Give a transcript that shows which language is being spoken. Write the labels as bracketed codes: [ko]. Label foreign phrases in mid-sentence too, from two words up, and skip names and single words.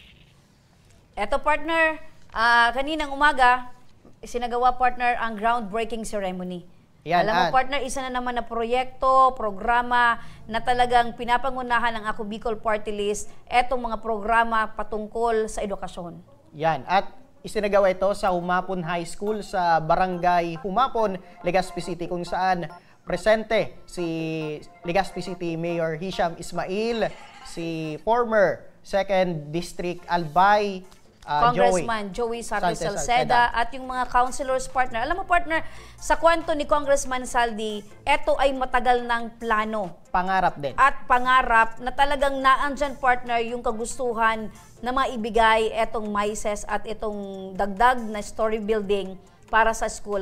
[tl] Eto, partner, kaninang umaga, sinagawa, partner, ang [en] groundbreaking ceremony. [tl] Yan, alam mo, partner, isa na naman na proyekto, programa na talagang pinapangunahan ng Ako Bicol Party List, etong mga programa patungkol sa edukasyon. Yan. At isinagawa ito sa Humapon High School sa Barangay Humapon, Legazpi City, kung saan presente si Legazpi City Mayor Hisham Ismail, si former 2nd District Albay Congressman Joey Sarti Salceda at yung mga councilors, partner. Alam mo, partner, sa kwento ni Congressman Saldi, ito ay matagal ng plano. Pangarap din. At pangarap na talagang naandyan, partner, yung kagustuhan na maibigay etong MISES at itong dagdag na [en] story building [tl] para sa school.